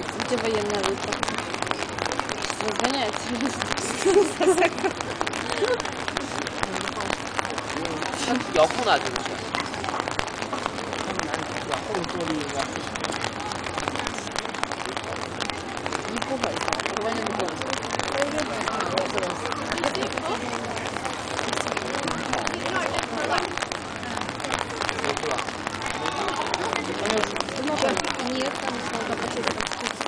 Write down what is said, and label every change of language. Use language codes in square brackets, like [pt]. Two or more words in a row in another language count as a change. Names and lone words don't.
[ru] военная выставка. Разгоняется. [zh] 遥控的就是。往后坐力应该不行。 [ru] Не пугайся, Ваня не бойся. Нет, там надо почему-то спуститься.